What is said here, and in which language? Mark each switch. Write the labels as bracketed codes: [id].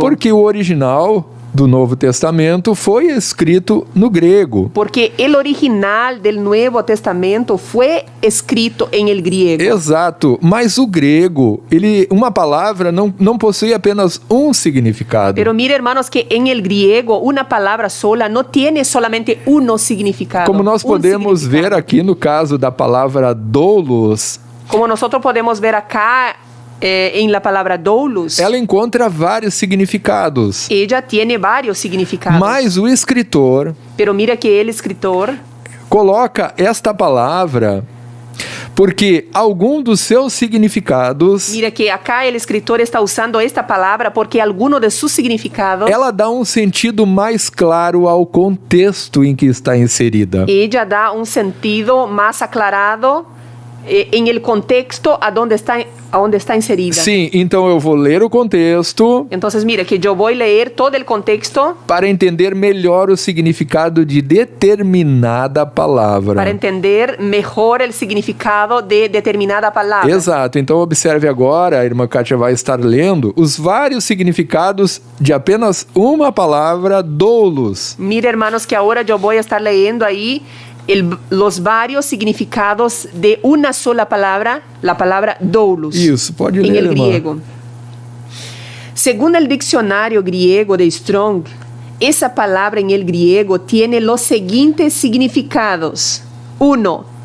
[pt] Porque o original do Novo Testamento foi escrito no grego. [es] Porque el original del Nuevo Testamento fue escrito en el griego. [pt] Exato, mas o grego, uma palavra não possui apenas um significado. [es] Pero mire, hermanos, que en el griego una palabra sola no tiene solamente uno significado. [pt] Como nós podemos ver aqui no caso da palavra doulos, [es] como nosotros podemos ver acá en la palabra doulos, [pt] ela encontra vários significados. [es] Ella tiene varios significados. [pt] Mas o escritor, [es] pero mira que el escritor [pt] coloca esta palavra porque algum dos seus significados, [es] mira que acá el escritor está usando esta palabra porque alguno de sus significados, [pt] ela dá um sentido mais claro ao contexto em que está inserida. [es] Ella da un sentido más aclarado en el contexto a donde está inserida. [pt] Sim, então eu vou ler o contexto. [es] Entonces, mira que yo voy a leer todo el contexto [pt] para entender melhor o significado de determinada palavra. [es] Para entender mejor el significado de determinada palabra. [pt] Exato. Então observe agora, a irmã Kátia vai estar lendo os vários significados de apenas uma palavra, doulos. [es] Mira, hermanos, que ahora yo voy a estar leyendo ahí los varios significados de una sola palabra, la palabra doulos. [pt] Isso, pode ler, [es] en el [pt] irmã. [es] griego. Según el diccionario griego de Strong, esa palabra en el griego tiene los siguientes significados. 1.